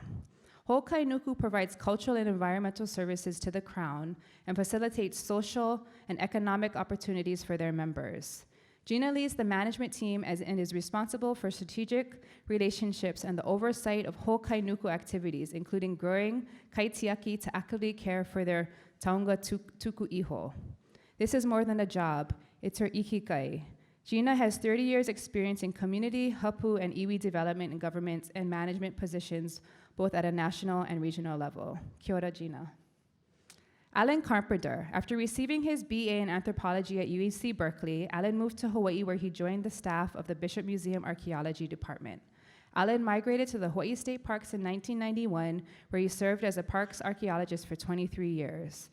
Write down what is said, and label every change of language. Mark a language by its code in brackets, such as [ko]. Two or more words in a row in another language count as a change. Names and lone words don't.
[en] Hokainuku provides cultural and environmental services to the Crown and facilitates social and economic opportunities for their members. Gena leads the management team and is responsible for strategic relationships and the oversight of whole kainuku activities, including growing kaitiaki to actively care for their [mi] taonga tuku iho. [en] This is more than a job, it's her ikigai. Gena has 30 years experience in community, hapu, and iwi development in government and management positions, both at a national and regional level. [mi] Kia ora, [en] Gena. Alan Carpenter. After receiving his BA in anthropology at UC Berkeley, Alan moved to Hawaii where he joined the staff of the Bishop Museum Archaeology Department. Alan migrated to the Hawaii State Parks in 1991, where he served as a parks archaeologist for 23 years.